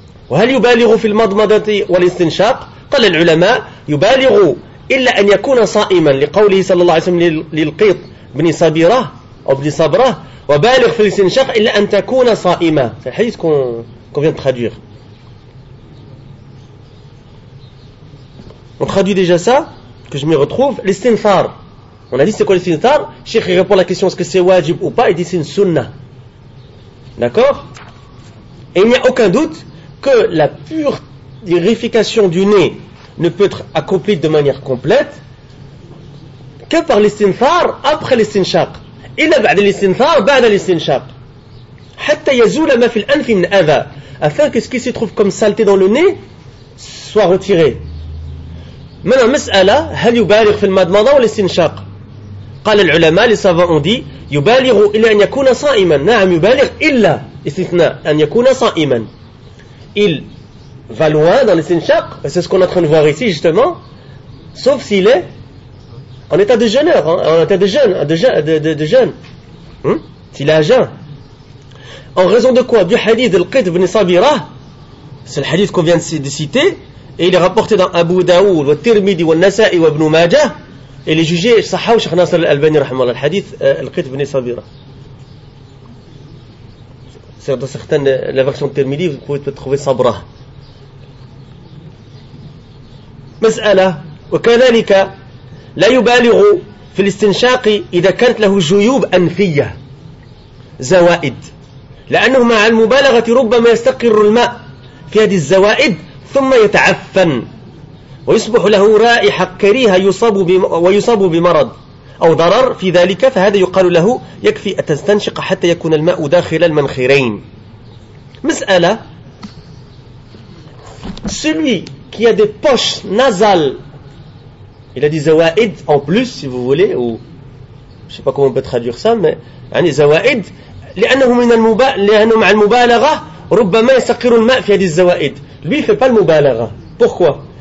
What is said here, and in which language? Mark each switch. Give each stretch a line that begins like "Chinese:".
Arabic: وهل يبالغ في المضمضة والاستنشاق؟ قال العلماء يبالغ إلا أن يكون صائما لقوله صلى الله عليه وسلم للقيط بن صبيرة أو بن صبرة وبالغ في الاستنشاق إلا أن تكون صائمة.
French: C'est le hadith qu'on vient de traduire. On traduit déjà ça, que je m'y retrouve. L'istinfar. On a dit c'est quoi l'istinfar? Cheikh répond la question est-ce que c'est wajib ou pas? Il dit c'est une sunnah. D'accord? Et il n'y a aucun doute que la pure purification du nez ne peut être accomplie de manière complète que par l'istinfar après l'istinchaq.
Arabic: إلا بعد الاستنثار بعد الاستنشاق حتى يزول ما في الأنف من أذى,
French: afin que ce qui se trouve comme saleté dans le nez soit retiré.
Arabic: Maintenant, مسألة, هل يبالغ في المضمضة ولا الاستنشاق؟ قال العلماء,
French: les savants ont dit,
Arabic: يبالغ إلا أن يكون صائما. نعم, يبالغ إلا, استثناء, أن يكون صائما.
French: Il va loin dans l'estinchaq, et c'est ce qu'on est en train de voir ici justement, sauf s'il est en état de jeûneur, hein, en état de jeûne, de jeûne. Hmm? S'il est à jeûne. En raison de quoi? Du hadith de l'Qit ibn Sabira, c'est le hadith qu'on vient de citer, et il est rapporté dans Abu Daoud, wa Tirmidhi, wa Nasa'i, wa Ibn Majah, et il est jugé, sahaw, Cheikh Nasser al-Albani, rahmallah, le hadith l'Qit ibn Sabira. C'est dans certaines, la version de Tirmidhi, vous pouvez peut-être trouver Sabra.
Arabic: مسألة وكذلك لا يبالغ في الاستنشاق إذا كانت له جيوب أنفية زوائد, لأنه مع المبالغة ربما يستقر الماء في هذه الزوائد ثم يتعفن ويصبح له رائحة كريهة ويصاب بمرض أو ضرر في ذلك, فهذا يقال له يكفي أن تستنشق حتى يكون الماء داخل المنخرين.
French: مسألة celui qui a des poches nasales, il a des zawaïd en plus, si vous voulez, ou je ne sais pas comment on peut traduire ça, mais un zawaïd, lui, il ne fait pas le mubalagha. Pourquoi?